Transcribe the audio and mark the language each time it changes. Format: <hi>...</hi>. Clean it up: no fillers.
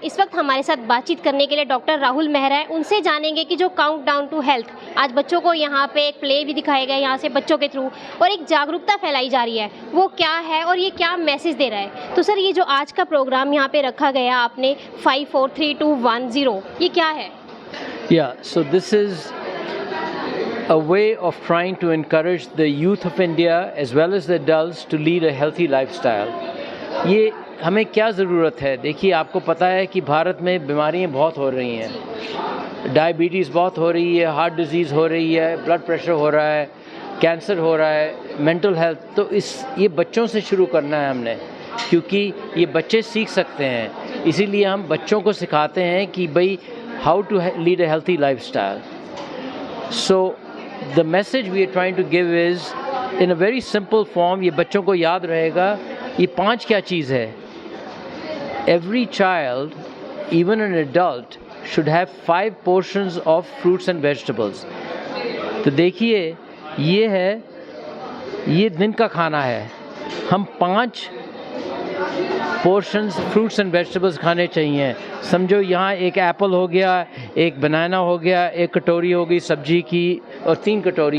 <hi>इस वक्त हमारे साथ बातचीत करने के लिए डॉक्टर राहुल मेहरा है। उनसे जानेंगे कि जो काउंटडाउन टू हेल्थ आज बच्चों को यहाँ पे एक प्ले भी दिखाया गया यहाँ से बच्चों के थ्रू, और एक जागरूकता फैलाई जा रही है, वो क्या है और ये क्या मैसेज दे रहा है। तो सर, ये जो आज का प्रोग्राम यहाँ पे रखा गया आपने 5, 4, 3, 2, 1, 0, ये क्या है?</hi> <en>Yeah, so this is a way of trying to encourage the youth of India as well as the adults to lead a healthy lifestyle.</en> <hi>ये हमें क्या ज़रूरत है? देखिए, आपको पता है कि भारत में बीमारियां बहुत हो रही हैं। डायबिटीज़ बहुत हो रही है, हार्ट डिजीज़ हो रही है, ब्लड प्रेशर हो रहा है, कैंसर हो रहा है, मेंटल हेल्थ। तो ये बच्चों से शुरू करना है हमने, क्योंकि ये बच्चे सीख सकते हैं। इसीलिए हम बच्चों को सिखाते हैं कि भाई</hi> <en>how to lead a healthy lifestyle. So the message we are trying to give is in a very simple form.</en> <hi>ये बच्चों को याद रहेगा ये 5 क्या चीज़ है।</hi> <en>Every child, even an adult, should have 5 portions of fruits and vegetables.</en> <hi>तो देखिए, ये दिन का खाना है। हम 5 पोर्शंस फ्रूट्स एंड वेजिटेबल्स खाने चाहिए। समझो, यहाँ एक एप्पल हो गया, एक बनाना हो गया, एक कटोरी हो गई सब्जी की, और 3 कटोरी।</hi>